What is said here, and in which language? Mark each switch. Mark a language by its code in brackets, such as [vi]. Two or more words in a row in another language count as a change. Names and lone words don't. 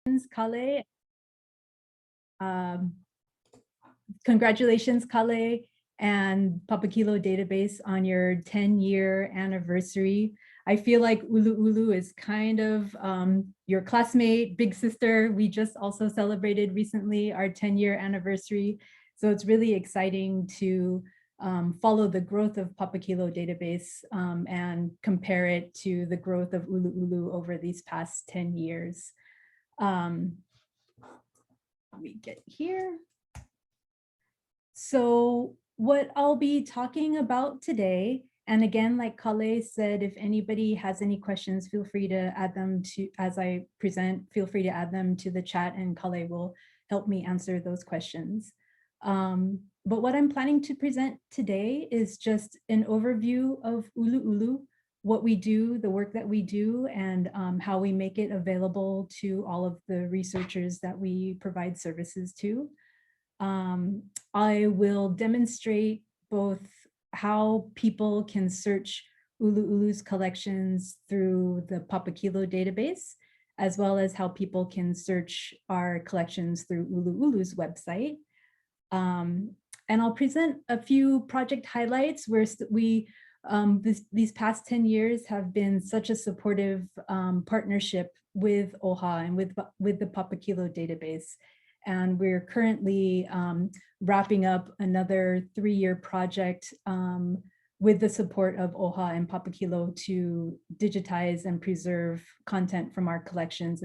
[en] Kale. Congratulations, Kale and Papakilo Database on your 10-year anniversary. I feel like ʻUluʻulu is kind of your classmate, big sister. We just also celebrated recently our 10-year anniversary. So it's really exciting to follow the growth of Papakilo Database and compare it to the growth of ʻUluʻulu over these past 10 years. Let me get here. So what I'll be talking about today, and again, like Kale said, if anybody has any questions, feel free to add them to, as I present, feel free to add them to the chat and Kale will help me answer those questions. But what I'm planning to present today is just an overview of ʻUluʻulu, what we do, the work that we do, and how we make it available to all of the researchers that we provide services to. I will demonstrate both how people can search ʻUluʻulu's collections through the Papakilo database, as well as how people can search our collections through ʻUluʻulu's website. And I'll present a few project highlights where these past 10 years have been such a supportive partnership with OHA and with the Papakilo database. And we're currently wrapping up another 3-year project with the support of OHA and Papakilo to digitize and preserve content from our collections.